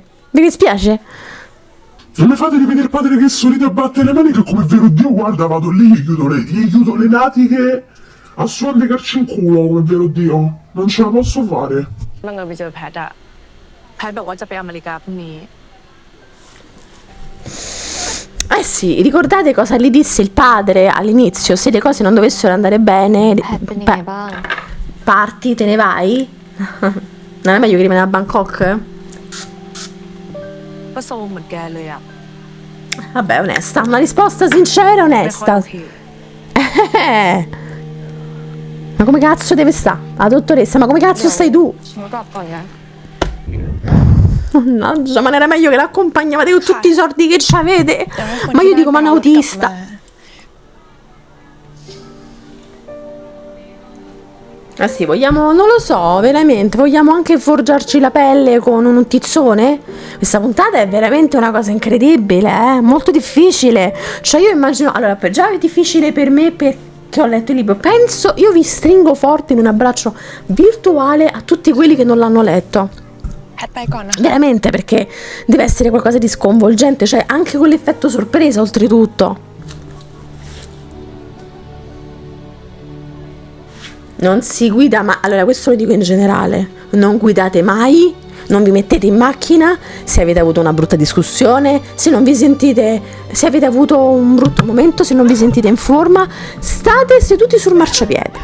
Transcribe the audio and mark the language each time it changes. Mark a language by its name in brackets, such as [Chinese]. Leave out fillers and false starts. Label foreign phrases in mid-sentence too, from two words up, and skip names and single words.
[Italian] Vi dispiace? Non mi fate rivedere il padre che sorride a battere le maniche come vero Dio, guarda, vado lì, gli chiudo le natiche a suon di carci in culo come vero Dio. Non ce la posso fare. [Thai] บังเอิญไปเจอแพทอะแพทบอกว่าจะไปอเมริกาพรุ่งนี้ [Italian] Eh sì, ricordate cosa gli disse il padre all'inizio? Se le cose non dovessero andare bene, [Thai] แพทเป็นยังไงบ้าง [Italian] parti, te ne vai? Non è meglio che rimani a Bangkok? [Thai] ก็โซมเหมือนแกเลยอะ [Italian] Vabbè, onesta, una risposta sincera e [Thai] ไม่ค่อย [Italian] onesta. [Thai] โอเค [Italian] Ma come cazzo deve stare? La dottoressa, ma come cazzo stai tu? [Thai] ฉันกลับก่อนนะ [Italian] Mannaggia, ma non era meglio che l'accompagnavate con tutti i soldi che c'avete? [Thai] แต่ว่าคน [Italian] Ma [Thai] ที่ [Italian] io dico, ma un [Thai] ได้ไปเอารถกลับ [Italian] autista. [Thai] มา [Italian] Ah sì, vogliamo, non lo so, veramente, vogliamo anche forgiarci la pelle con un tizzone? Questa puntata è veramente una cosa incredibile, molto difficile. Cioè io immagino, allora, già è difficile per me perché ho letto il libro. Penso, io vi stringo forte in un abbraccio virtuale a tutti quelli che non l'hanno letto. [Thai] แพทไปก่อนนะคะ [Italian] Veramente, perché deve essere qualcosa di sconvolgente, cioè anche con l'effetto sorpresa oltretutto. Non si guida mai, allora questo lo dico in generale, non guidate mai, non vi mettete in macchina se avete avuto una brutta discussione, se non vi sentite, se avete avuto un brutto momento, se non vi sentite in forma, state seduti sul marciapiede.